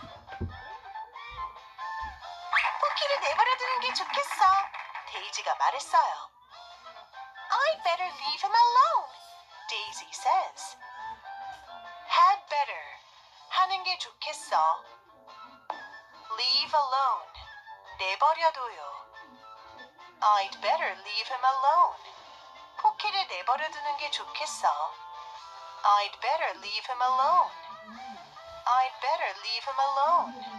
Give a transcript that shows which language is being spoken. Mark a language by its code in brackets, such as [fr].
[ko] 포키를 내버려두는 게 좋겠어. 데이지가 말했어요. [en] I'd better leave him alone, Daisy says. Had better, [ko] 하는 게 좋겠어. [en] Leave alone, [ko] 내버려둬요. [en] I'd better leave him alone. [ko] 포키를 내버려두는 게 좋겠어. [en] I'd better leave him alone. I'd better leave him alone.